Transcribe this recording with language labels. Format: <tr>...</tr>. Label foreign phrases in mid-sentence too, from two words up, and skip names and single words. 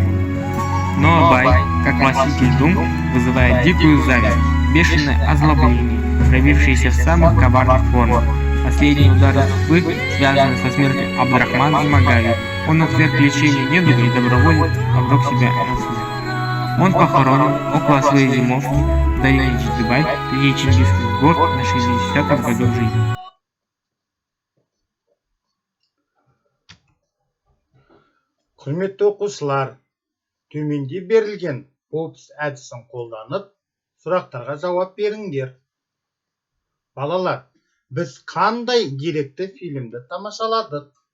<ru>Но Абай, как властитель дум, вызывает дикую зависть, бешеное озлобление, проявившееся в самых коварных формах. Последние удары судьбы связаны со смертью Абдрахмана и Магави, Он отверг лечение недуга и добровольно обрек себя на смерть. Он похоронен около своей зимовки в долине Чидыбай, где Чингис Гор на 60-м году жизни.</ru> <kk>Құрметті оқушылар, төменде берілген попс әдісін қолданып, сұрақтарға жауап беріңдер. Балалар, біз қандай деректі фильмді тамашаладық?</kk>